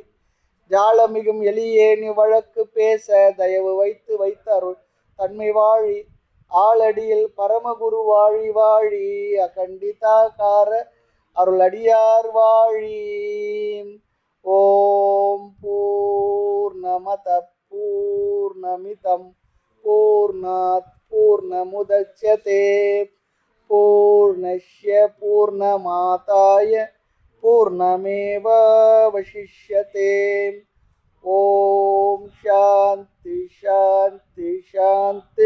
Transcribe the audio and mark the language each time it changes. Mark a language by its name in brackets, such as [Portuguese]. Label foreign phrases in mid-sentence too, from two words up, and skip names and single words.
[Tamil] ஜாலமிகும் எளியேனி வழக்கு பேச தயவு வைத்து வைத்த அருள் தன்மை வாழி. ஆளடியில் பரமகுரு வாழி வாழி அகண்டிதாகார அருளடியார் வாழி. [Sanskrit] ॐ पूर्णमदः पूर्णमिदं पूर्णात् पूर्णमुदच्यते पूर्णस्य पूर्णमादाय पूर्णमेवावशिष्यते. ॐ शान्तिः शान्तिः शान्तिः.